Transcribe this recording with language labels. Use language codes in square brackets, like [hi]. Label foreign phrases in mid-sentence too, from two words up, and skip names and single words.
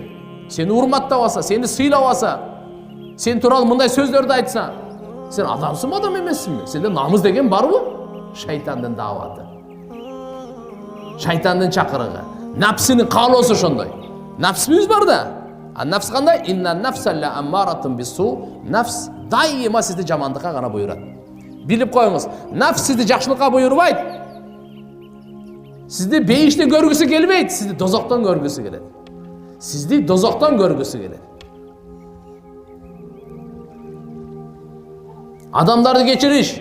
[ky] Сени урматтап алса, сени сыйлап алса, сен тууралуу мындай сөздөрдү айтса, сен адамсыңбы, адам эмессиңби? Сенде намыс деген барбы? Шайтандын дааваты. Шайтандын чакырыгы. Напсынын каалоосу ошондой. Напсыбыз бар да. А нафс кандай? [ar] إن النفس لأمارة بالسوء. [ky] Нафс дайыма сизди жамандыкка гана буйрат. Билип коюңуз. Нафс сизди жакшылыкка буйрубайт. Сизди бейиште көргүсү келбейт, сизди дозоктон көргүсү келет. Сизди дозоктон көргүсү келет. Адамдарды кечириш.